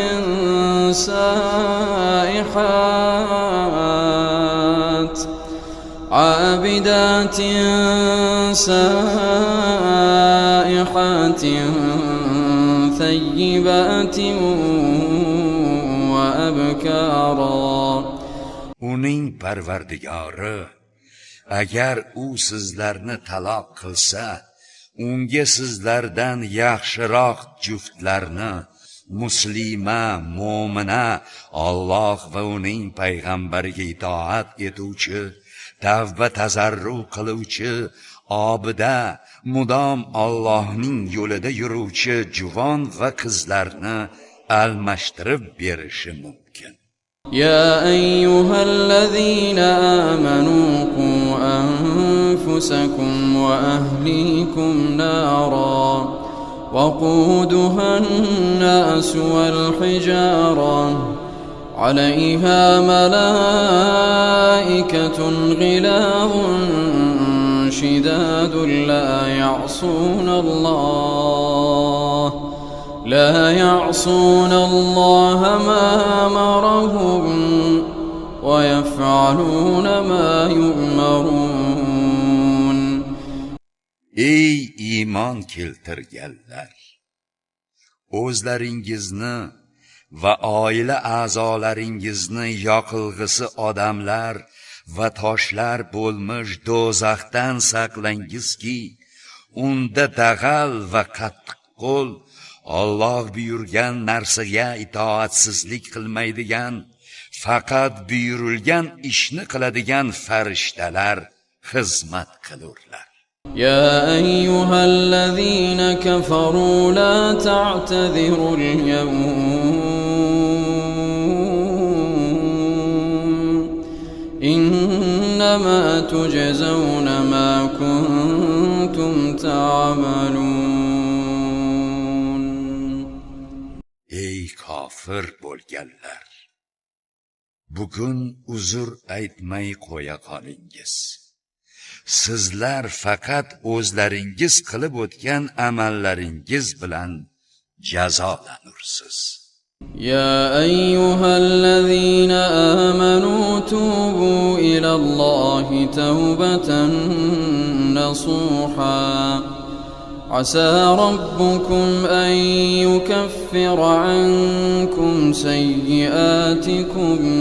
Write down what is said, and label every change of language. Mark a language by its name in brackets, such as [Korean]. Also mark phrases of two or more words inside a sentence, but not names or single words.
[Arabic] سائحات ثيبات وأبكارا. [Uzbek] Uning Parvardigori agar u sizlarni taloq qilsa, unga sizlardan yaxshiroq juftlarni, muslima, mo'mina, Alloh va uning payg'ambariga itoat etuvchi, tavba tazarru qiluvchi, obida, mudom Allohning yo'lida yuruvchi juvon va qizlarni almashtirib berishi mumkin. [Arabic] يا أيها الذين آمنوا قوا أنفسكم وأهليكم نارا وقودها الناس والحجارة عليها ملائكة غلاظ شداد لا يعصون الله ما أمرهم ويفعلون ما يؤمرون. [Uzbek] Ey iymon keltirganlar, o'zlaringizni va oila a'zolaringizni yoqilg'isi odamlar va toshlar bo'lmish do'zaxdan saqlangizki, unda dag'al va qattiqqo'l, Alloh buyurgan narsaga itoatsizlik qilmaydigan, faqat buyurilgan ishni qiladigan farishtalar xizmat qilurlar. [Arabic] يا أيها الذين كفروا لا تعتذروا اليوم إنما تجزون ما كنتم تعملون. [Uzbek] Ey kofir bo'lganlar, bugun uzr aytmay qo'ya qolingiz. Sizlar faqat o'zlaringiz qilib o'tgan amallaringiz bilan jazolanursiz. [Arabic] يا أيها الذين آمنوا توبوا إلى الله توبة نصوحا عسى ربكم أن يكفر عنكم سيئاتكم